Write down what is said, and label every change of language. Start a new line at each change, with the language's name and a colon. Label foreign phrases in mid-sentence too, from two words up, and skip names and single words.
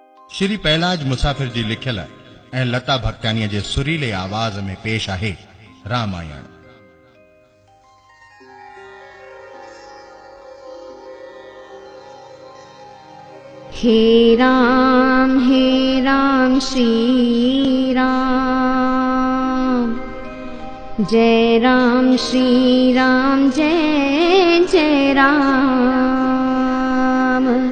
Sindhi: श्री पहलाज मुसाफिर जी लिखियल ऐं लता भगतानीअ जे सुरीले आवाज़ में पेश आहे रामायण। हे राम श्री राम, जय राम श्री राम, जय जय राम।